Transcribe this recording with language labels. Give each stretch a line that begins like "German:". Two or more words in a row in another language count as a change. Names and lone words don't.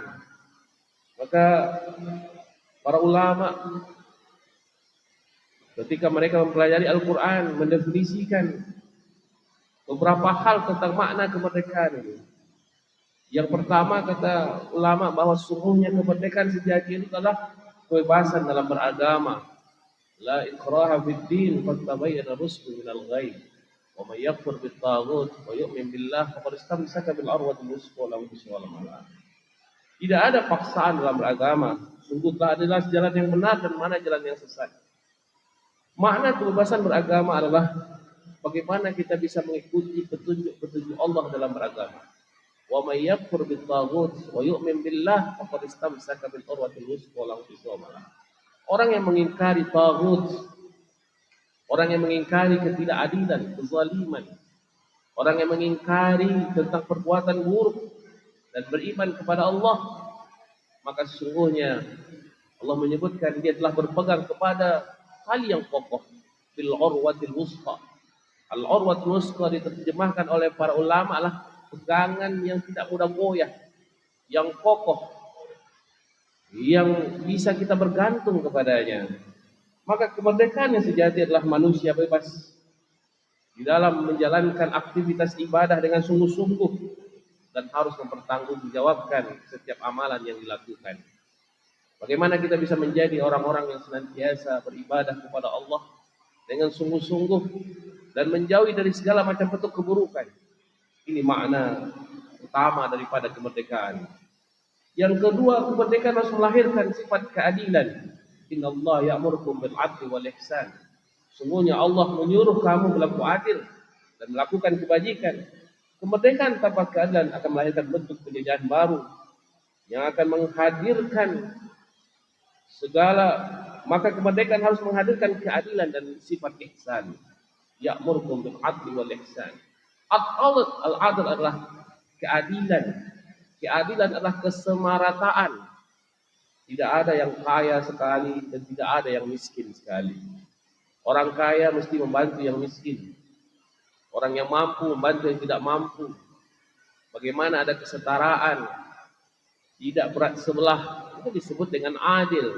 Indonesian: Maka para ulama ketika mereka mempelajari Al-Quran mendefinisikan beberapa hal tentang makna kemerdekaan ini. Yang pertama, kata ulama, bahwa sesungguhnya kemerdekaan sejati itu adalah kebebasan dalam beragama.
Arabic: لا إكراه في الدين قد تبين الرشد من الغي. ومن يكفر بالطاغوت ويؤمن بالله فقد استمسك بالعروة الوثقى لا انفصام لها.
Indonesian: Tidak ada paksaan dalam beragama. Sungguh telah adalah jalan yang benar dan mana jalan yang sesat. Makna kebebasan beragama adalah bagaimana kita bisa mengikuti petunjuk-petunjuk Allah dalam beragama.
Arabic: ومن يكفر بالطاغوت ويؤمن بالله فقد استمسك بالعروة الوثقى لا انفصام لها.
Indonesian: Orang yang mengingkari taghut, orang yang mengingkari ketidakadilan, kezaliman, orang yang mengingkari tentang perbuatan buruk dan beriman kepada Allah, maka sesungguhnya Allah menyebutkan dia telah berpegang kepada tali yang kokoh,
Arabic: بالعروة الوثقى. العروة الوثقى
Indonesian: diterjemahkan oleh para ulama adalah pegangan yang tidak mudah goyah, yang kokoh, yang bisa kita bergantung kepadanya. Maka kemerdekaan yang sejati adalah manusia bebas di dalam menjalankan aktivitas ibadah dengan sungguh-sungguh dan harus mempertanggungjawabkan setiap amalan yang dilakukan. Bagaimana kita bisa menjadi orang-orang yang senantiasa beribadah kepada Allah dengan sungguh-sungguh dan menjauhi dari segala macam bentuk keburukan. Ini makna utama daripada kemerdekaan. Yang kedua, kemerdekaan harus melahirkan sifat keadilan.
Arabic: إن الله يأمركم بالعدل والإحسان.
Indonesian: Sungguhnya Allah menyuruh kamu berlaku adil dan melakukan kebajikan. Kemerdekaan tanpa keadilan akan melahirkan bentuk penjajahan baru yang akan menghadirkan maka kemerdekaan harus menghadirkan keadilan dan sifat ihsan.
Arabic: يأمركم بالعدل والإحسان.
Indonesian: Al-'adl adalah keadilan. Keadilan adalah kesemarataan. Tidak ada yang kaya sekali dan tidak ada yang miskin sekali. Orang kaya mesti membantu yang miskin. Orang yang mampu membantu yang tidak mampu. Bagaimana ada kesetaraan, tidak berat sebelah, itu disebut dengan adil.